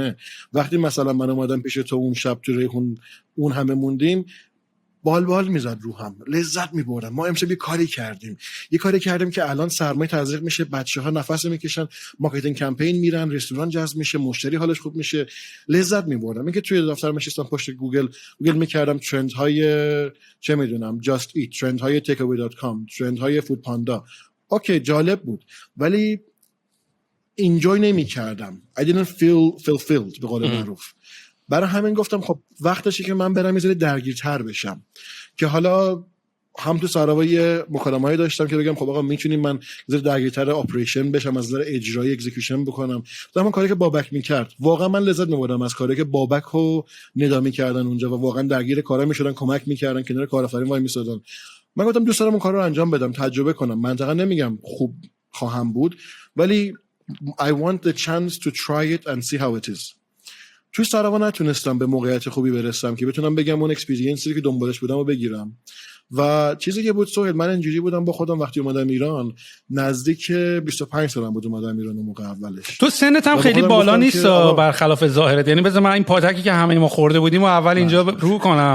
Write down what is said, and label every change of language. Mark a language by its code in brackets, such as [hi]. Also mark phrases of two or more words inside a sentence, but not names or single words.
[fa] وقتی مثلا من اومدم پیش تو اون شب تو ریحون اون همه موندیم، بال میزد روحم، لذت میبردم. ما امشب یه کاری کردیم که الان سرمایه تزریق میشه، بچه‌ها نفس میکشن، [en] marketing campaign [fa] میرن، رستوران جذب میشه، مشتری حالش خوب میشه، لذت میبردم. اینکه توی دفترم نشستم پشت گوگل میکردم ترندهای چه میدونم just eat، ترندهای takeaway.com، ترندهای فود پاندا، اوکی جالب بود، ولی انجوی نمیکردم. [en] I didn't feel fulfilled [fa] به قول معروف. برای همین گفتم خب وقتشه که من برم یه ذره درگیرتر بشم، که حالا هم تو سراوای مکالمه‌ای داشتم که بگم خب آقا میتونیم من ذره درگیرتر اپریشن بشم، از نظر اجرایی اکزیکیوشن بکنم. همون کاری که بابک میکرد واقعا من لذت می‌بردم از کاری که بابک رو ندا می‌کردن اونجا و واقعا درگیر کارا می‌شدن، کمک می‌کردن، کنار کارآفرین وای می‌سادن. من گفتم دوست دارم اون کارو انجام بدم، تجربه کنم. منطقه نمیگم خوب خواهم بود، ولی [en] I want the chance to try it and see how it is. [fa] توی سراوا نتونستم به موقعیت خوبی برسم که بتونم بگم اون اکسپریانسی که دنبالش بودم رو بگیرم. و چیزی که بود سهیل، من اینجوری بودم با خودم وقتی اومدم ایران، نزدیک 25 سالم بود اومدم ایران اون موقع اولش. تو سنت هم خیلی بالا نیست برخلاف ظاهرت. یعنی بذار من این پاتکی که همه ما خورده بودیم و اول اینجا رو کنم.